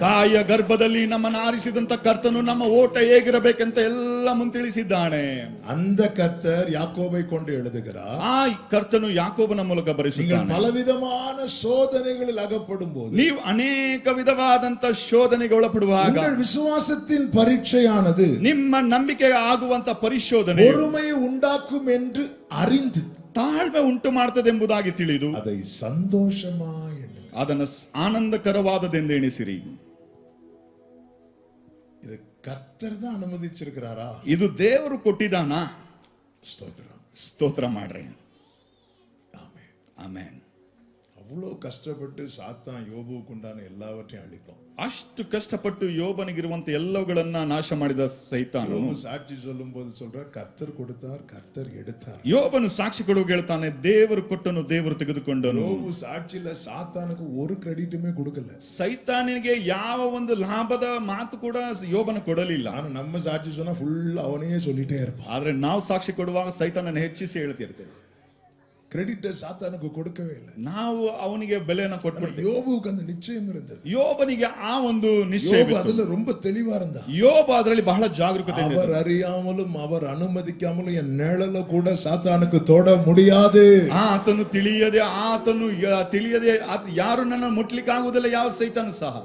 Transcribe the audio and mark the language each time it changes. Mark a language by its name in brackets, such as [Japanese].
[Kannada] ತಾಯಿಯ ಗರ್ಭದಲ್ಲಿ ನಮ್ಮನ್ನು ಆರಿಸಿದಂತ ಕರ್ತನು ನಮ್ಮ ಓಟ ಹೇಗಿರಬೇಕಂತ ಎಲ್ಲ ಮುಂತಿಳಿಸಿದ್ದಾನೆ. [Tamil] அந்த கர்த்தர் யாக்கோபை கொண்டு எழுதுகிறார். [Kannada] ಆ ಕರ್ತನು ಯಾಕೋಬನ ಮೂಲಕ ಬರೆಸುತ್ತಾನೆ. [Tamil] பலவிதமான சோதனைகளில் அகப்படும் போது, [Kannada] ನೀವು ಅನೇಕ ವಿಧವಾದಂತ ಶೋಧನೆಗೆ ಒಳಪಡುವಾಗ, [Tamil] உங்கள் விசுவாசத்தின் பரீட்சையானது [Kannada] ನಿಮ್ಮ ನಂಬಿಕೆಗೆ ಆಗುವಂತ ಪರಿಶೋಧನೆ [Tamil] பொறுமையை உண்டாக்கும் என்று அறிந்து [Kannada] ತಾಳ್ಮೆ ಉಂಟು ಮಾಡ್ತದೆ ಎಂಬುದಾಗಿ ತಿಳಿದು [Tamil] அதை சந்தோஷமாய் எண்ணுங்கள். [Kannada] ಅದನ್ನು ಆನಂದಕರವಾದದೆಂದು ಎಣಿಸಿರಿ. [Tamil] இது கர்த்தர் தான் அனுமதிச்சிருக்கிறாரா? [Kannada] ಇದು ದೇವರು ಕೊಟ್ಟಿದ್ದಾನಾ? [Tamil] ஸ்தோத்திரம், [Kannada] ಸ್ತೋತ್ರ ಮಾಡ್ರಿ. [Tamil] ஆமென், [Kannada] ಆಮೆನ್. [Tamil] அவ்வளவு கஷ்டப்பட்டு சாத்தான் யோபுவுக்கு உண்டான எல்லாவற்றையும் அழிப்பான். [Kannada] ಅಷ್ಟು ಕಷ್ಟಪಟ್ಟು ಯೋಬನಿಗಿರುವಂತ ಎಲ್ಲವುಗಳನ್ನ ನಾಶ ಮಾಡಿದ ಸೈತಾನನು [Tamil] சாட்சி சொல்லும் போது சொல்ற கர்த்தர் கொடுத்தார், கர்த்தர் எடுத்தார். [Kannada] ಯೋಬನು ಸಾಕ್ಷಿ ಕೊಡುವಾಗ ಹೇಳ್ತಾನೆ, ದೇವರು ಕೊಟ್ಟನು, ದೇವರು ತೆಗೆದುಕೊಂಡನು. [Tamil] யோபு சாட்சியில சாத்தானுக்கு ஒரு கிரெடிட்டுமே கொடுக்கல. [Kannada] ಸೈತಾನಿಗೆ ಯಾವ ಒಂದು ಲಾಭದ ಮಾತು ಕೂಡ ಯೋಬನ ಕೊಡಲಿಲ್ಲ. [Tamil] ஆனா நம்ம சாட்சி சொன்னா ஃபுல் அவனையே சொல்லிட்டே இருப்பான். [Kannada] ಆದ್ರೆ ನಾವು ಸಾಕ್ಷಿ ಕೊಡುವಾಗ ಸೈತಾನನ್ನು ಹೆಚ್ಚಿಸಿ ಹೇಳ್ತಿರ್ತೇವೆ. [Tamil] கிரெடிட் சாத்தானுக்கு கொடுக்கவே இல்லை. [Kannada] ನಾವು ಅವನಿಗೆ ಬೆಲೆಯನ್ನು ಕೊಟ್ಟು [Tamil] யோபுவுக்கு அந்த நிச்சயம் இருந்தது. [Kannada] ಯೋಬನಿಗೆ ಆ ಒಂದು ನಿಶ್ಚಯ [Tamil] யோபு அதுல ரொம்ப தெளிவா இருந்தா. [Kannada] ಯೋಬ ಅದರಲ್ಲಿ ಬಹಳ ಜಾಗರೂಕತೆ. [Tamil] அவர் அறியாமலும் அவர் ಅನುಮதிக்காமலும் என் நிழல கூட சாத்தானுக்கு தொட முடியாது. [Kannada] ಆತನು ತಿಳಿಯದೆ ಯಾರು ನನ್ನ ಮುಟ್ಲಿಕ್ಕೆ ಆಗುವುದಿಲ್ಲ, ಯಾವ ಸೈತಾನು ಸಹ.